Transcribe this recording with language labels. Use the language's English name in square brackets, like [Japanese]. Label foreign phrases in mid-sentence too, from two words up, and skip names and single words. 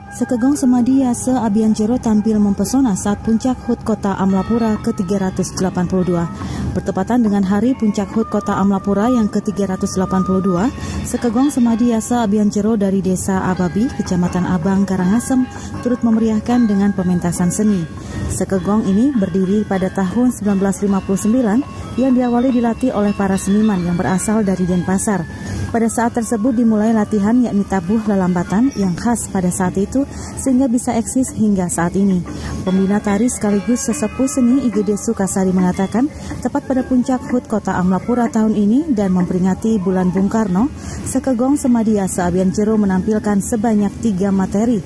[Indonesian] Sekegong Semadi Yase Abian Jero tampil mempesona saat puncak HUT Kota Amlapura ke-382. Bertepatan dengan hari puncak HUT Kota Amlapura yang ke-382, Sekegong Semadi Yase Abian Jero dari Desa Ababi, Kecamatan Abang, Karangasem, turut memeriahkan dengan pementasan seni. Sekegong ini berdiri pada tahun 1959 yang diawali dilatih oleh para seniman yang berasal dari Denpasar. Pada saat tersebut dimulai latihan yakni tabuh lelambatan yang khas pada saat itu sehingga bisa eksis hingga saat ini. Pembina tari sekaligus sesepuh seni IGD Sukasari mengatakan tepat pada puncak HUT Kota Amlapura tahun ini dan memperingati bulan Bung Karno, Sekegong Semadi Yase Abian Jero menampilkan sebanyak 3 materi.